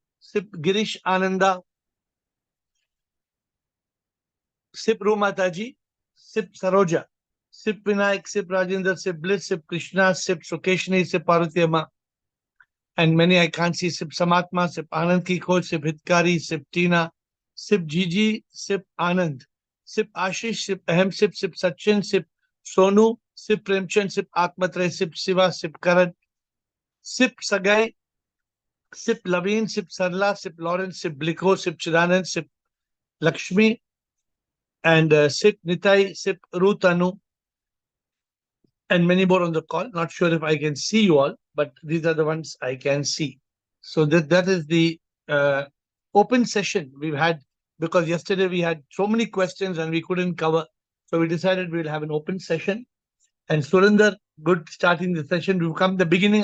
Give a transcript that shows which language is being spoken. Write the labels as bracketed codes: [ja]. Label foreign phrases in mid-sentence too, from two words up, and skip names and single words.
[en] Sip Girish Ananda. Sip Rumataji. Sip Saroja. Sip Vinayak, Sip Rajendra, Sip Bliss, Sip Krishna, Sip Sukeshni, Sip Parvatiyama. And many I can't see. Sip Samatma, Sip Anand Kiko, Sip Hitkari, Sip Tina, Sip Gigi, Sip Anand, Sip Ashish, Sip Ahem, Sip Sachin, Sip Sonu, Sip Premchand, Sip Atmatre, Sip Siva, Sip Karan, Sip Sagai, Sip Laveen, Sip Sarla, Sip Lawrence, Sip Bliko, Sip Chidanand, Sip Lakshmi, and Sip Nitai, Sip Rutanu, and many more on the call. Not sure if I can see you all, but these are the ones I can see. So that is the open session we've had, because yesterday we had so many questions and we couldn't cover. So we decided we'll have an open session. And Surinder, good starting the session. We've come the beginning.